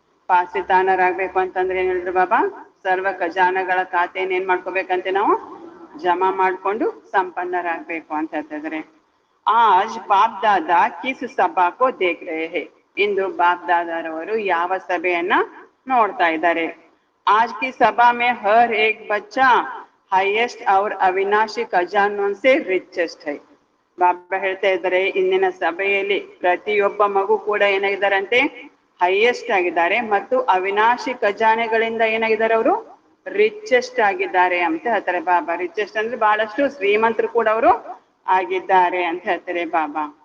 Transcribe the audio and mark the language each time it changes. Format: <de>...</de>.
<kn>ಪಾಸಿತಾನರಾಗಬೇಕು ಅಂತಂದ್ರೆ ಏನ್ ಹೇಳಿದ್ರು ಬಾಬಾ? ಸರ್ವ ಖಜಾನೆಗಳ ಖಾತೆಯನ್ನು ಏನ್ ಮಾಡ್ಕೋಬೇಕಂತೆ ನಾವು ಜಮಾ ಮಾಡಿಕೊಂಡು ಸಂಪನ್ನರಾಗಬೇಕು ಅಂತ ಹೇಳ್ತಿದ್ರೆ.</kn> <hi>ಆಜ್ ಬಾಪ್ ದಾದಾ ಕಿಸ್ ಸಭಾಕೋ ದೇಖ್ ರಹೆ ಹೈ.</hi> <kn>ಇಂದು ಬಾಪ್ ದಾದಾರವರು ಯಾವ ಸಭೆಯನ್ನ ನೋಡ್ತಾ ಇದ್ದಾರೆ?</kn> <hi>आज की सभा में हर एक बच्चा हाईएस्ट और अविनाशी खजानों से रिचेस्ट है.</hi> <kn>ಬಾಬಾ ಹೇಳ್ತಾ ಇದ್ದಾರೆ ಇಂದಿನ ಸಭೆಯಲ್ಲಿ ಪ್ರತಿಯೊಬ್ಬ ಮಗು ಕೂಡ ಏನಾಗಿದ್ದಾರಂತೆ? ಹೈಯೆಸ್ಟ್ ಆಗಿದ್ದಾರೆ ಮತ್ತು ಅವಿನಾಶಿ ಖಜಾನೆಗಳಿಂದ ಏನಾಗಿದ್ದಾರೆ? ಅವರು ರಿಚೆಸ್ಟ್ ಆಗಿದ್ದಾರೆ ಅಂತ ಹೇಳ್ತಾರೆ ಬಾಬಾ. ರಿಚೆಸ್ಟ್ ಅಂದ್ರೆ ಬಹಳಷ್ಟು ಶ್ರೀಮಂತರು ಕೂಡ ಅವರು ಆಗಿದ್ದಾರೆ ಅಂತ ಹೇಳ್ತಾರೆ ಬಾಬಾ.</kn>